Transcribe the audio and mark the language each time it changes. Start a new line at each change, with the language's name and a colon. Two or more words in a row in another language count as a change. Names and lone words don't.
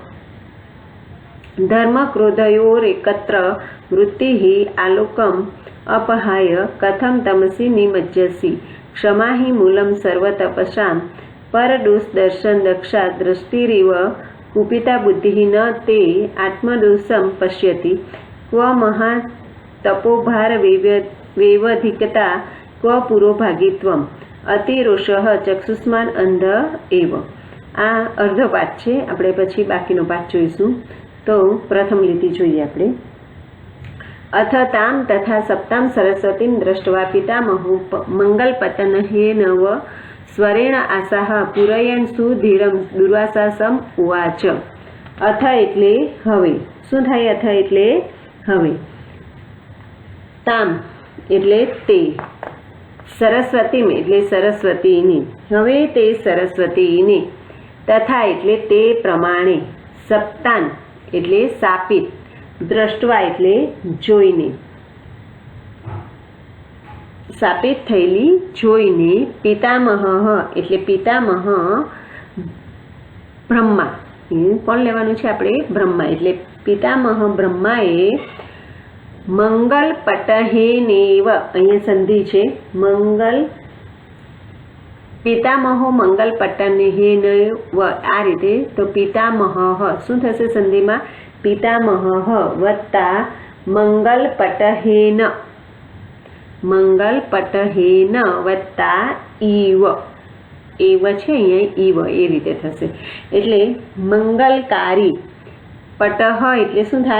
Sanskrit: धर्मक्रोधयोरेकत्र वृत्तिः आलोकम् अपहाय कथं तमसि निमज्जसि क्षमा हि मूलं सर्वतपसां परदोषदर्शन दक्षा दृष्टिरिव कुपिता बुद्धिः न ते आत्मदोषं पश्यति क्व महातपोभार वेवधिकता क्व पुरोभागित्वम् अतिरोषः चक्षुष्मान् अंध एव।
Gujarati: આ અર્ધો પાઠ છે, આપણે પછી બાકીનો પાઠ જોઈશું। તો પ્રથમ લીટી જોઈએ આપણે।
Sanskrit: अथ तां तथा सप्तां सरस्वतीं दृष्ट्वा पितामहो मङ्गलपतनहेनव स्वरेण आशाः पूरयन् सुधीरं दुर्वासासम् उवाच।
Gujarati: अथ એટલે હવે, શું થાય? अथ એટલે હવે। તામ એટલે તે, સરસ્વતીમ એટલે સરસ્વતીની, હવે તે સરસ્વતીની, તથા એટલે તે પ્રમાણે, સપ્તાન એટલે સાપિત, દ્રષ્ટવા એટલે જોઈને, સાપિત થયેલી જોઈને, પિતામહ એટલે પિતામહ બ્રહ્મા, કોણ લેવાનું છે આપણે? બ્રહ્મા, એટલે પિતામહ બ્રહ્માએ મંગલ પટહેનેવ, અહીંયા સંધિ છે, મંગલ પિતામહો મંગલ પટહેનેવ આ રીતે, તો પિતામહ શું થશે સંધિમાં? પિતામહ વત્તા મંગલપટહેન, મંગલપટહેન વત્તા ઈવ, એવ છે અહીંયા ઈવ એ રીતે થશે, એટલે મંગલકારી, પટહ એટલે શું થાય?